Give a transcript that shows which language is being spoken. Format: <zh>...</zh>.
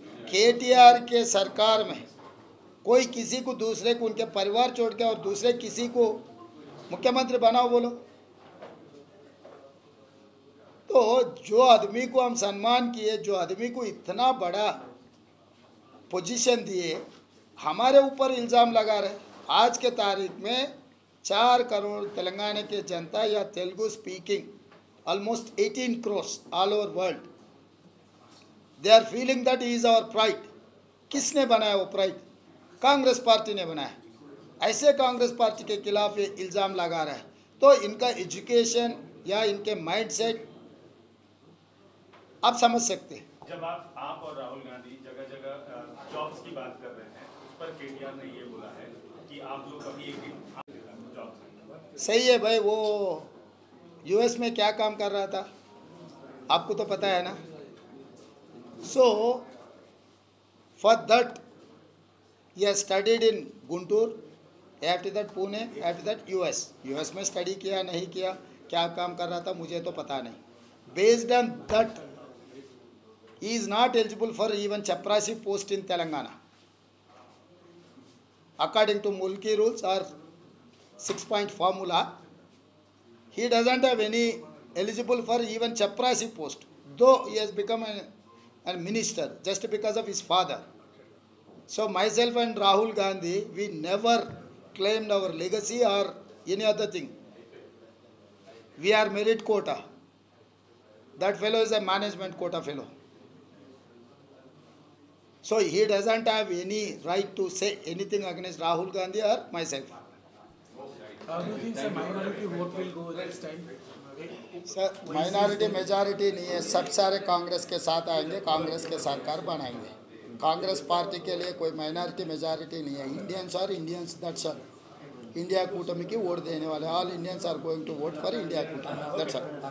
<hi>KTR के सरकार में कोई किसी को, दूसरे को, उनके परिवार छोड़ के और दूसरे किसी को मुख्यमंत्री बनाओ बोलो। तो जो आदमी को हम सम्मान किए, जो आदमी को इतना बड़ा पोजीशन दिए, हमारे ऊपर इल्ज़ाम लगा रहे। आज के तारीख में 4 करोड़ तेलंगाना के जनता या Telugu speaking</hi> <en>almost 18 crores all over world, they are feeling that he is our pride.</en> <hi>किसने बनाया वो प्राइड? कांग्रेस पार्टी ने बनाया। ऐसे कांग्रेस पार्टी के खिलाफ ये इल्ज़ाम लगा रहा है। तो इनका एजुकेशन या इनके माइंडसेट आप समझ सकते हैं। जब आप और राहुल गांधी जगह जगह जॉब्स की बात कर रहे हैं, उस पर केटीआर ने ये बोला है कि आप लोग कभी एक दिन जॉब्स। सही है भाई, वो यूएस में क्या काम कर रहा था आपको तो पता है ना।</hi> <en>so for that he studied in Guntur, after that Pune, after that US</en> <hi>में स्टडी किया, नहीं किया, क्या काम कर रहा था मुझे तो पता नहीं।</hi> <en>Based on that he is not eligible for even chaprasi post in Telangana according to Mulki rules or 6-point formula. He doesn't have any eligible for even chaprasi post, though he has become a minister just because of his father. So myself and Rahul Gandhi, we never claimed our legacy or any other thing. We are merit quota. That fellow is a management quota fellow. So he doesn't have any right to say anything against Rahul Gandhi or myself. How do you think the minority vote will go this time?</en> <hi>Sir minority majority नहीं है, सब सारे कांग्रेस के साथ आएंगे, कांग्रेस के सरकार बनाएंगे। कांग्रेस पार्टी के लिए कोई माइनॉरिटी मेजॉरिटी नहीं है। इंडियंस और इंडियंस, दैट्स ऑल।</hi> <en>India कूटमी</en> <hi>की वोट देने वाले</hi> <en>All Indians are going to vote for India कूटमी, that's all.</en>